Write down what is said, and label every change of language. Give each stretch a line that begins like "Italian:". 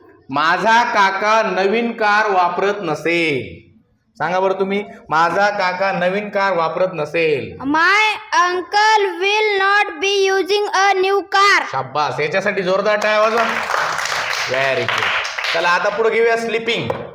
Marathi: माझा काका नवीन कार वापरत नसेल. सांगा बरं तुम्ही. माझा काका नवीन कार वापरत नसेल.
English: my uncle will not be using a new car.
Marathi: शाबास. याच्यासाठी जोरदार टाळ्या वाजवा.
English: Very good.
Marathi: चला आता पुढे घेऊया स्लीपिंग.